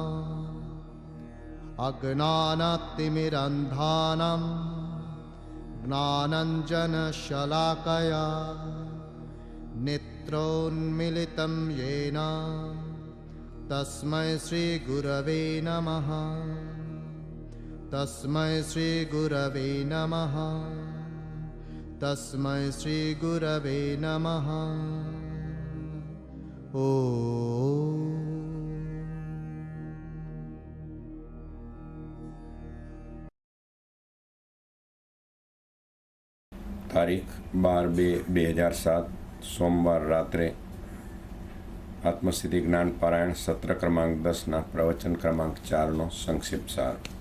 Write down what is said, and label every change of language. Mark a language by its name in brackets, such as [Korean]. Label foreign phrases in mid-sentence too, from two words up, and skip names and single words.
[Sanskrit] अज्ञानतिमिरन्धानां ज्ञानाञ्जनशलाकया नेत्रोन्मीलितं येन तस्मै श्रीगुरवे नमः। तस्मै श्रीगुरवे नमः। तस्मै श्रीगुरवे नमः। [Gujarati] તારીખ 12/2/2007 સોમવાર રાત્રે આત્મસિદ્ધિ જ્ઞાન પારાયણ સત્ર ક્રમાંક 10ના પ્રવચન ક્રમાંક 4નો સંક્ષિપ્ત સાર.